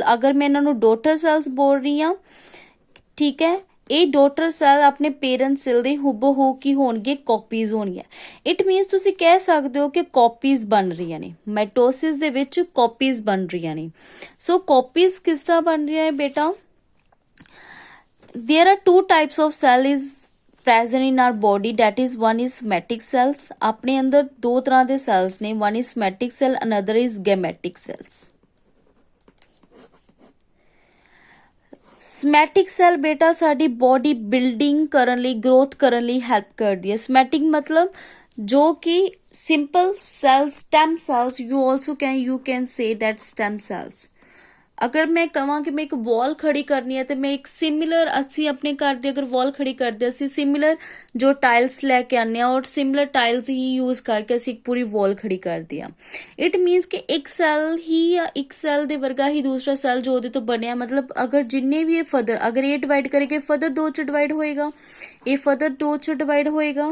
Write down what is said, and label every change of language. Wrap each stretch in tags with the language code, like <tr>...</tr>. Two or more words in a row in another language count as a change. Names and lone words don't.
<pa>ਅਗਰ ਮੈਂ ਇਹਨਾਂ ਨੂੰ</pa> <en>daughter cells</en> <pa>ਬੋਲ ਰਹੀ ਹਾਂ, ਠੀਕ ਹੈ, ਇਹ</pa> <en>daughter cell</en> <pa>ਆਪਣੇ</pa> <en>parent cell</en> <pa>ਦੇ ਹੂਬਹੂ ਕੀ ਹੋਣਗੇ, ਕਾਪੀਜ਼ ਹੋਣਗੀਆਂ.</pa> <en>it means</en> <pa>ਤੁਸੀਂ ਕਹਿ ਸਕਦੇ ਹੋ ਕਿ ਕਾਪੀਜ਼ ਬਣ ਰਹੀਆਂ ਨੇ ਮਾਈਟੋਸਿਸ ਦੇ ਵਿੱਚ, ਕਾਪੀਜ਼ ਬਣ ਰਹੀਆਂ ਨੇ. ਸੋ ਕਾਪੀਜ਼ ਕਿਸ ਤਰ੍ਹਾਂ ਬਣ ਰਹੀਆਂ ਹੈ ਬੇਟਾ,</pa> <en>there are two types of cell is present in our body, that is one is somatic cells.</en> <pa>ਆਪਣੇ ਅੰਦਰ ਦੋ ਤਰ੍ਹਾਂ ਦੇ cells ਨੇ,</pa> <en>one is somatic cell, another is gametic cells. somatic cell</en> <pa>ਬੇਟਾ ਸਾਡੀ</pa> <en>body building</en> <pa>ਕਰਨ ਲਈ, ਗਰੋਥ ਕਰਨ ਲਈ ਹੈਲਪ ਕਰਦੀ ਹੈ.</pa> <en>somatic</en> <pa>ਮਤਲਬ ਜੋ ਕਿ</pa> <en>simple cells, stem cells, you can say that stem cells.</en> <pa>ਅਗਰ ਮੈਂ ਕਹਾਂ ਕਿ ਮੈਂ ਇੱਕ ਵਾਲ ਖੜੀ ਕਰਨੀ ਹੈ ਤੇ ਮੈਂ ਇੱਕ ਸਿਮਿਲਰ, ਅਸੀਂ ਆਪਣੇ ਘਰ ਦੀ ਅਗਰ ਵਾਲ ਖੜੀ ਕਰਦੇ ਅਸੀਂ ਸਿਮਿਲਰ ਜੋ ਟਾਈਲਸ ਲੈ ਕੇ ਆਉਂਦੇ ਹਾਂ ਔਰ</pa> <en>similar tiles</en> <pa>ਹੀ ਯੂਜ਼ ਕਰਕੇ ਅਸੀਂ ਇੱਕ ਪੂਰੀ ਵਾਲ ਖੜੀ ਕਰਦੇ ਹਾਂ.</pa> <en>it means</en> <pa>ਕਿ ਇੱਕ ਸੈਲ ਹੀ ਜਾਂ ਇੱਕ ਸੈਲ ਦੇ ਵਰਗਾ ਹੀ ਦੂਸਰਾ ਸੈਲ ਜੋ ਉਹਦੇ ਤੋਂ ਬਣਿਆ, ਮਤਲਬ ਅਗਰ ਜਿੰਨੇ ਵੀ ਇਹ ਫਰਦਰ, ਅਗਰ ਇਹ ਡਿਵਾਈਡ ਕਰੇਗੇ ਫਰਦਰ ਦੋ ਚ ਡਿਵਾਈਡ ਹੋਏਗਾ, ਇਹ ਫਰਦਰ ਦੋ ਚ ਡਿਵਾਈਡ ਹੋਏਗਾ.</pa>